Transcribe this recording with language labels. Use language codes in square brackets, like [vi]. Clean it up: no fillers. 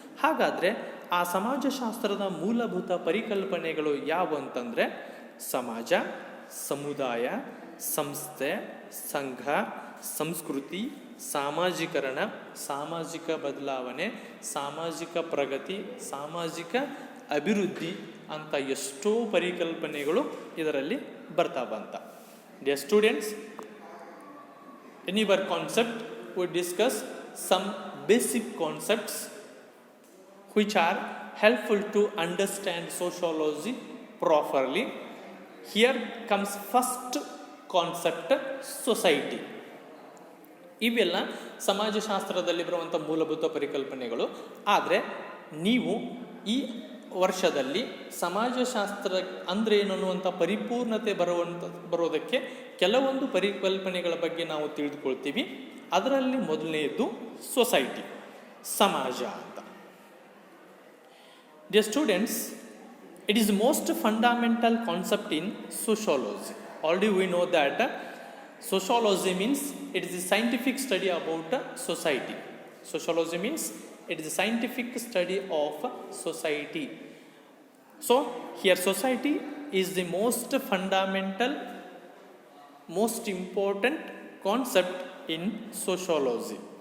[kn] ಹಾಗಾದರೆ ಆ ಸಮಾಜಶಾಸ್ತ್ರದ ಮೂಲಭೂತ ಪರಿಕಲ್ಪನೆಗಳು ಯಾವುವು ಅಂತಂದರೆ ಸಮಾಜ, ಸಮುದಾಯ, ಸಂಸ್ಥೆ, ಸಂಘ, ಸಂಸ್ಕೃತಿ, ಸಾಮಾಜೀಕರಣ, ಸಾಮಾಜಿಕ ಬದಲಾವಣೆ, ಸಾಮಾಜಿಕ ಪ್ರಗತಿ, ಸಾಮಾಜಿಕ ಅಭಿವೃದ್ಧಿ ಅಂತ ಎಷ್ಟೋ ಪರಿಕಲ್ಪನೆಗಳು ಇದರಲ್ಲಿ ಬರ್ತಾವಂತ. [en] Dear students, in your concept we discuss some basic concepts which are helpful to understand sociology properly. Here comes first concept, society. [kn] ಇವೆಲ್ಲ ಸಮಾಜಶಾಸ್ತ್ರದಲ್ಲಿ ಬರುವಂಥ ಮೂಲಭೂತ ಪರಿಕಲ್ಪನೆಗಳು. ಆದರೆ ನೀವು ಈ ವರ್ಷದಲ್ಲಿ ಸಮಾಜಶಾಸ್ತ್ರ ಅಂದರೆ ಏನು ಅನ್ನುವಂಥ ಪರಿಪೂರ್ಣತೆ ಬರೋದಕ್ಕೆ ಕೆಲವೊಂದು ಪರಿಕಲ್ಪನೆಗಳ ಬಗ್ಗೆ ನಾವು ತಿಳಿದುಕೊಳ್ತೀವಿ. ಅದರಲ್ಲಿ ಮೊದಲನೆಯದು ಸೊಸೈಟಿ, ಸಮಾಜ ಅಂತ. [en] Dear students, it is most fundamental concept in sociology. Already we know that sociology means it is a scientific study about society. Sociology means it is a scientific study of society. So here society is the most fundamental, most important concept in sociology.